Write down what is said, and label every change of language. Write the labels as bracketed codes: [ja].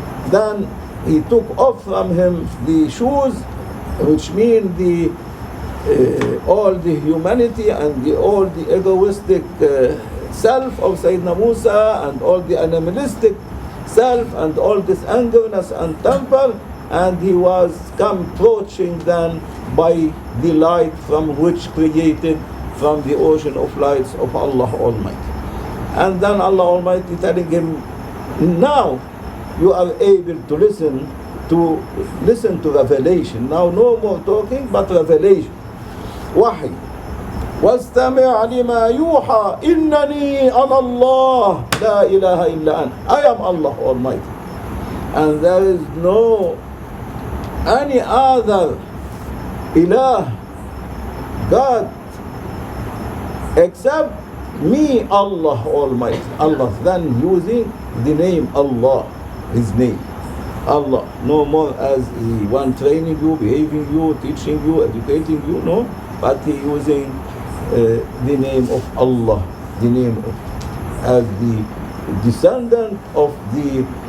[en] Then he took off from him the shoes, which mean the all the humanity and all the egoistic self of Sayyidina Musa, and all the animalistic self, and all this angerness and temper, and he was come approaching then by the light from which created from the ocean of lights of Allah Almighty. And then Allah Almighty telling him, now you are able to listen to revelation. Now no more talking, but revelation. Wahy. [ar] واستمع لما يوحى إنني أنا الله لا إله إلا أنا. [en] I am Allah Almighty, and there is no any other ilah, God, except me, Allah Almighty. Allah, then using the name Allah, His name Allah, no more as the one training you, behaving you, teaching you, educating you, no, but He using the name of Allah, the name of, as the descendant of the